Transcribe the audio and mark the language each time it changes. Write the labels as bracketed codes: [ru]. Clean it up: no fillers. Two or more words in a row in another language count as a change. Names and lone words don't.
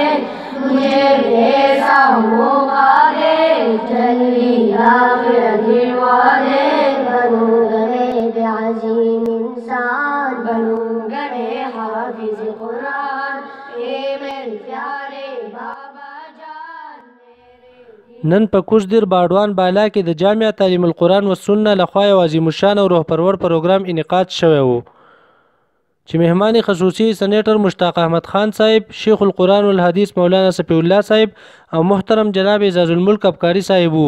[ur] مجھے بھی ایسا موقع دے جلدی آخرت والے. بنوں گا میں بے عظیم انسان, بنوں گا میں حافظ قرآن. اے میرے پیارے بابا جان. [ps] نن په کوچ دیرباډوان بالا کې د جامعہ تعلیم القرآن والسنتہ لخوا یو عظیم الشان او روح پرور پروګرام انعقاد شوی و چې مهمان خصوصي سینیټر مشتاق احمد خان صاحب، شیخ القرآن والحدیث مولانا صفی الله صاحب او محترم جناب اعزاز الملک ابکاری صاحب وو.